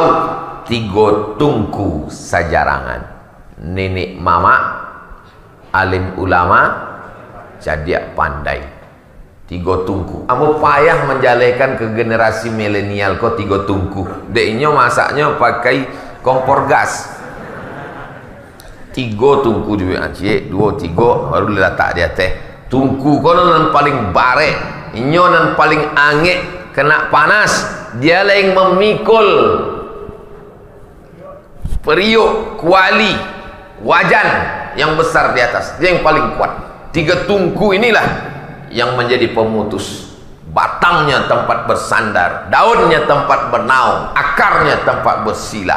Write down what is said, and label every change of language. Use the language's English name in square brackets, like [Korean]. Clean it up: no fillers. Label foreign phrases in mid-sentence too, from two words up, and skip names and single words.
[Minangkabau] 3 tungku sajarangan, nenek mama, alim ulama, jadiak pandai. 3 tungku. [Indonesian] Kamu payah menjalekan ke generasi milenial kok 3 tungku. Deknya masaknya pakai kompor gas. 3 tungku juga Aceh, 2 3 baru letak dia teh. [Minangkabau] Tungku kono nan paling bare, inyo nan paling angek, [Indonesian] kena panas, dia yang memikul periuk, kuali, wajan yang besar di atas. Dia yang paling kuat. 3 tungku inilah yang menjadi pemutus. Batangnya tempat bersandar, daunnya tempat bernaung, akarnya tempat bersila.